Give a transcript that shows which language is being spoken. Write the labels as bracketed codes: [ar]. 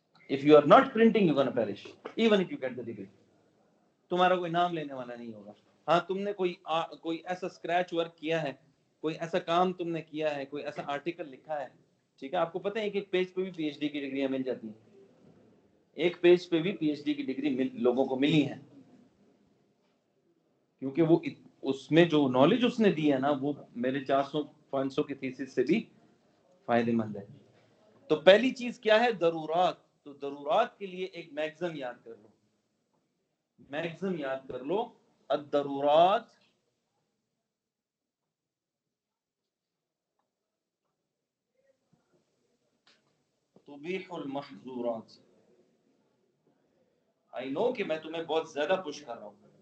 [en] If you are not printing, you're going to perish, even if you get the degree. [ur] تمہارا کوئی نام لینے والا نہیں ہوگا. ہاں تم نے کوئی ایسا اسکریچ ورک کیا ہے، کوئی ایسا کام تم نے کیا ہے، کوئی ایسا آرٹیکل لکھا ہے، ٹھیک ہے. آپ کو پتہ ہے ایک پیج پہ بھی پی ایچ ڈی کی ڈگریاں مل جاتی ہیں. ایک پیج پہ بھی پی ایچ ڈی کی ڈگری لوگوں کو ملی ہے، کیونکہ وہ اس میں جو نالج اس نے دی ہے نا، وہ میرے 400-500 کی تھیسس سے بھی فائدے مند ہے. تو پہلی چیز کیا ہے؟ ضرورات. تو ضرورات کے لیے ایک میگزم یاد کر لو، میگزم یاد کر لو. [ar] الضرورات تبیح المحظورات. [en] I know [ur] کہ میں تمہیں بہت زیادہ پش کر رہا ہوں.